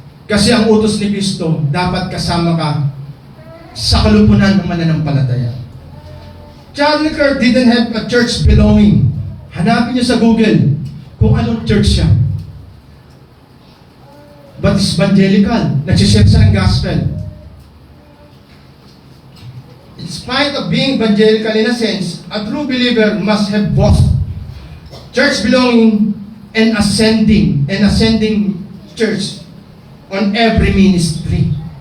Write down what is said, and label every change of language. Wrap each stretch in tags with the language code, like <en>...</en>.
<tl>Kasi ang utos ni Kristo, dapat kasama ka sa kalupunan ng mananampalataya.</tl> <en>Charlie Kirk didn't have a church belonging.</en> <tl>Hanapin niyo sa Google kung anong church siya.</tl> <en>But it's evangelical.</en> <tl>Nagsishare siya ng gospel.</tl> <en>In spite of being evangelical in a sense, a true believer must have both church belonging and ascending church on every ministry.</en>